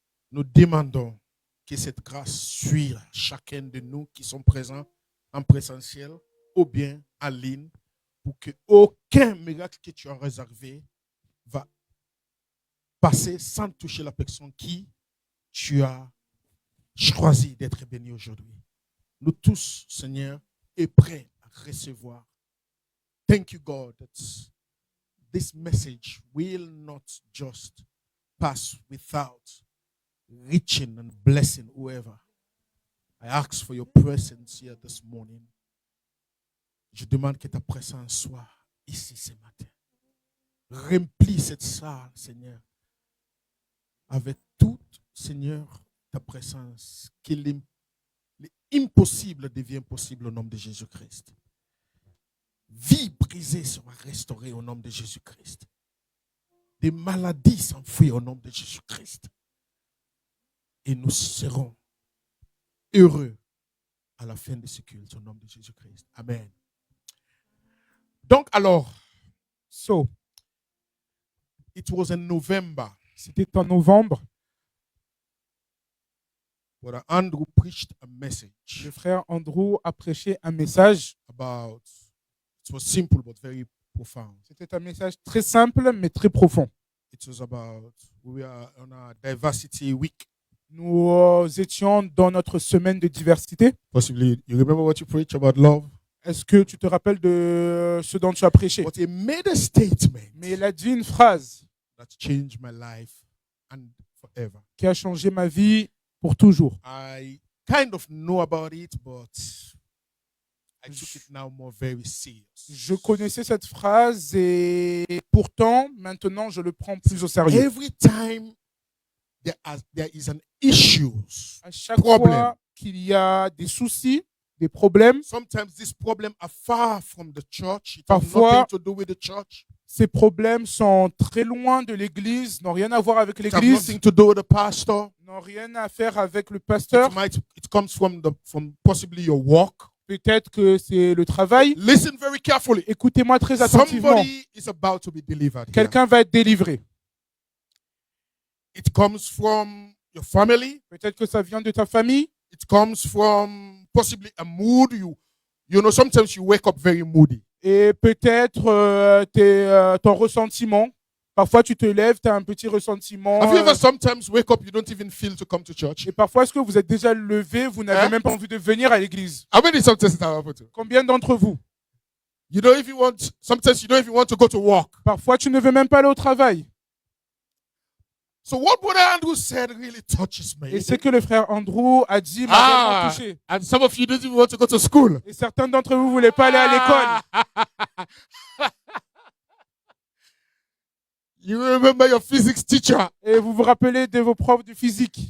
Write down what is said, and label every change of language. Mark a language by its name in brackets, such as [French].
[French] Nous demandons que cette grâce suive chacun de nous qui sont présents en présentiel ou bien en ligne, pour que aucun miracle que tu as réservé va passer sans toucher la personne qui tu as choisi d'être béni aujourd'hui. Nous tous, Seigneur, est prêts à recevoir. [English] Thank you, God, that this message will not just pass without reaching and blessing whoever. I ask for your presence here this morning. [French] Je demande que ta présence soit ici ce matin. Remplis cette salle, Seigneur, avec toute, Seigneur, ta présence. Que l'impossible devienne possible au nom de Jésus-Christ. Vie brisée sera restaurée au nom de Jésus-Christ. Des maladies s'enfuient au nom de Jésus-Christ. Et nous serons heureux à la fin de ce culte au nom de Jésus-Christ. Amen. Donc alors, [English] So, it was in November. [French] c'était en novembre. [English] Brother Andrew preached a message [French] Le frère Andrew a prêché un message. [English] about, it was simple but very profound. [French] C'était un message très simple mais très profond. [English] It was about, we are on a diversity week. [French] Nous étions dans notre semaine de diversité. [English] Possibly, you remember what you preached about love? [French] Est-ce que tu te rappelles de ce dont tu as prêché? [English] But he made a statement [French] Mais il a dit une phrase [English] that changed my life and forever. [French] qui a changé ma vie pour toujours. [English] I kind of know about it, but I took it now more very serious. [French] Je connaissais cette phrase et pourtant, maintenant, je le prends plus au sérieux. [English] Every time there is an issue, [French] À chaque fois qu'il y a des soucis, des problèmes, [English] sometimes these problems are far from the church. It has [French] Parfois, [English] nothing to do with the church. [French] ces problèmes sont très loin de l'Église, n'ont rien à voir avec [English] It has [French] l'Église, [English] nothing to do with the pastor. [French] n'ont rien à faire avec le pasteur. [English] It comes from possibly your work. [French] Peut-être que c'est le travail. [English] Listen very carefully. [French] Écoutez-moi très attentivement. [English] Somebody is about to be delivered here. [French] Quelqu'un va être délivré. [English] It comes from your family. [French] Peut-être que ça vient de ta famille. [English] It comes from possibly a mood. You know, sometimes you wake up very moody. [French] Et peut-être ton ressentiment. Parfois, tu te lèves, tu as un petit ressentiment. [English] Have you ever sometimes wake up, you don't even feel to come to church? [French] Et parfois, est-ce que vous êtes déjà levé, vous n'avez même pas envie de venir à l'église? [English] How many sometimes that happen to? [French] Combien d'entre vous? [English] You don't even want, sometimes you don't even want to go to work. [French] Parfois, tu ne veux même pas aller au travail. [English] So what Brother Andrew said really touches me. [French] Et ce que le frère Andrew a dit m'a vraiment touché. [English] And some of you don't even want to go to school. [French] Et certains d'entre vous ne voulaient pas aller à l'école. [English] You remember your physics teacher? [French] Et vous vous rappelez de vos profs de physique.